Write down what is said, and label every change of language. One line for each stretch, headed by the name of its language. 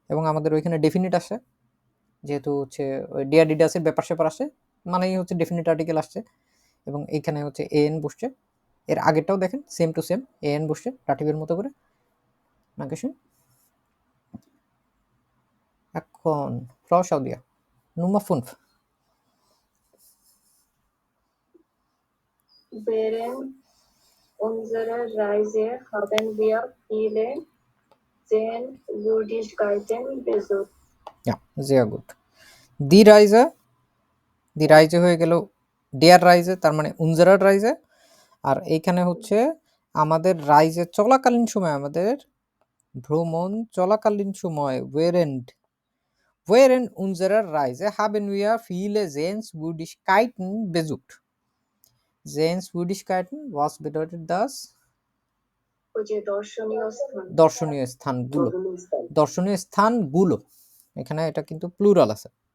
Bangla: এবং আমাদের ওইখানে ডেফিনেট আসে, যেহেতু হচ্ছে ডিয়ার ডিডাসের ব্যাপার স্যাপার আসে মানেই হচ্ছে ডেফিনেট আর্টিকেল আসছে, এবং এইখানে হচ্ছে এন বসছে। এর আগেরটাও দেখেন সেম টু সেম এন বসছে ডাটিভের মতো করে। নাকি এখন Frau Saudia, Nummer 5.
German: Während unserer Reise haben wir viele Sehenswürdigkeiten besucht. Ja, sehr gut.
Bangla: দি রাইজে হয়ে গেল ডিয়ার রাইজে, তার মানে উনজারার রাইজে। আর এইখানে হচ্ছে আমাদের রাইজে চলাকালীন সময়, আমাদের ভ্রমণ চলাকালীন সময়
German: während unserer Reise haben wir viele Sehenswürdigkeiten besucht. Sehenswürdigkeiten, was bedeutet das?
Bangla: ওই যে দর্শনীয় স্থান। দর্শনীয় স্থানগুলো, দর্শনীয় স্থানগুলো, এখানে এটা কিন্তু প্লুরাল আছে,